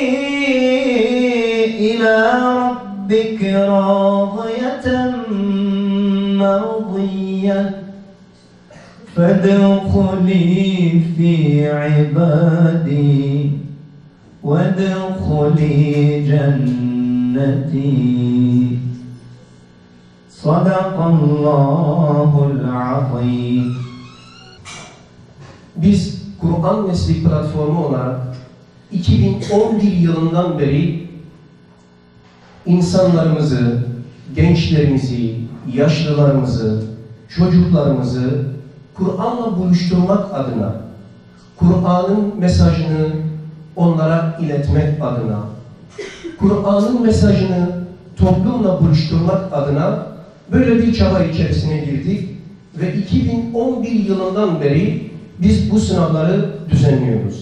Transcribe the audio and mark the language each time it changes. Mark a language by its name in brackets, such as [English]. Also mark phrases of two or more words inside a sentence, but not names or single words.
[Arabic] إلى ربك راضية مرضية فادخلي في عبادي وادخلي جنتي صدق الله العظيم. [Turkish] Biz Kur'an Nesli Platformu olarak 2011 yılından beri insanlarımızı, gençlerimizi, yaşlılarımızı, çocuklarımızı Kur'an'la buluşturmak adına, Kur'an'ın mesajını onlara iletmek adına, Kur'an'ın mesajını toplumla buluşturmak adına böyle bir çaba içerisine girdik ve 2011 yılından beri biz bu sınavları düzenliyoruz.